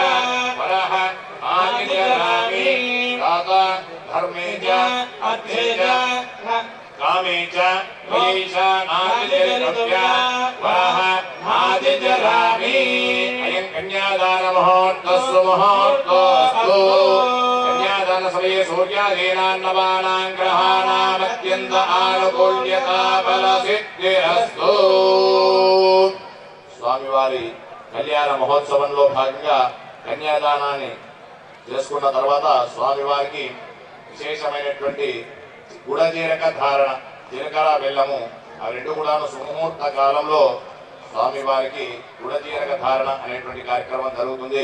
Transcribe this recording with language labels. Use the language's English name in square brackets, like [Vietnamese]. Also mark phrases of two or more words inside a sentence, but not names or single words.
[Sanskrit] वरः नातिचरामि दाता धर्मे च अर्थे च कामे च वयैषा नातिचरितव्या वरः नातिचरामि अयं कन्यादान मुहूर्तस्सु मुहूर्तोऽस्तु कन्यादान समये सूर्यादीनान्नवानां ग्रहाणामत्यन्त आनुकूल्यता फलसिद्धिरस्तु [Telugu] స్వామివారి కళ్యాణ మహోత్సవంలో భాగంగా కన్యాదానాన్ని చేసుకున్న తర్వాత స్వామివారికి విశేషమైనటువంటి గుడజీరక ధారణ జీలకర్ర బెల్లము ఆ రెండు కూడాను సుముహూర్త కాలంలో స్వామివారికి గుడజీరక ధారణ అనేటువంటి కార్యక్రమం జరుగుతుంది.